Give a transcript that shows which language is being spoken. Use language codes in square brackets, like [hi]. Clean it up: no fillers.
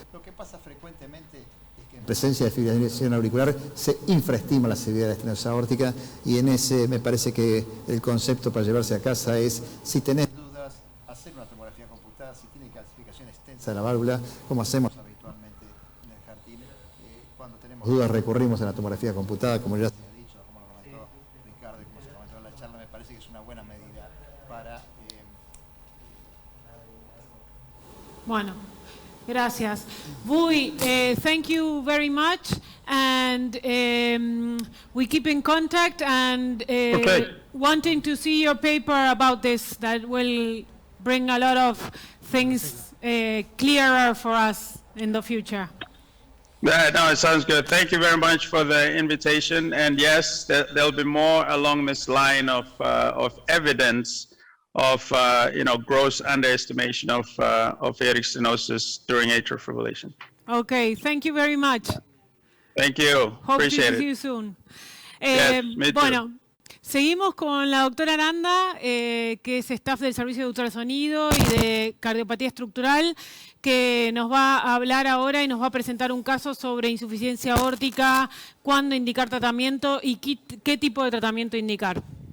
[es] Lo que pasa frecuentemente es que en presencia de fibrilación auricular se infraestima la severidad de la estenosis aórtica y en ese me parece que el concepto para llevarse a casa es, si tenés dudas, hacer una tomografía computada, si tiene calcificación extensa de la válvula, como hacemos habitualmente en el jardín. Cuando tenemos dudas recurrimos a la tomografía computada, como ya se ha dicho, como lo comentó Ricardo y como se comentó en la charla, me parece que es una buena medida para... Bueno, gracias. [en] Vui, thank you very much, and we keep in contact and wanting to see your paper about this. That will bring a lot of things clearer for us in the future. Yeah, no, it sounds good. Thank you very much for the invitation. And yes, there'll be more along this line of evidence of gross underestimation of aortic stenosis during atrial fibrillation. Okay, thank you very much. Thank you. Hope Appreciate to see it. you soon. Yes, me too. [es] Bueno, seguimos con la doctora Aranda, que es staff del Servicio de Ultrasonido y de Cardiopatía Estructural, que nos va a hablar ahora y nos va a presentar un caso sobre insuficiencia aórtica, cuándo indicar tratamiento y qué tipo de tratamiento indicar.